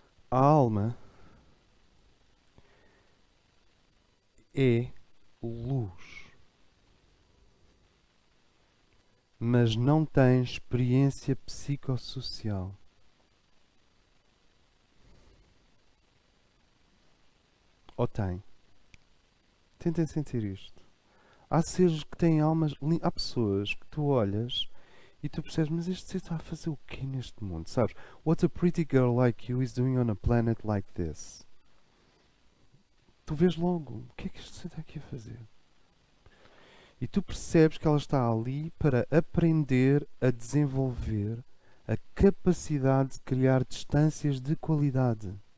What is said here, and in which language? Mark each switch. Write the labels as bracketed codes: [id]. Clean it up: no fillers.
[pt] A alma é luz, mas não tem experiência psicossocial. Ou tem? Tentem sentir isto. Há seres que têm almas. Há pessoas que tu olhas e tu percebes, mas este ser está a fazer o quê neste mundo? Sabes? [en] What a pretty girl like you is doing on a planet like this. [pt] Tu vês logo, o que é que este ser está aqui a fazer? E tu percebes que ela está ali para aprender a desenvolver a capacidade de criar distâncias de qualidade.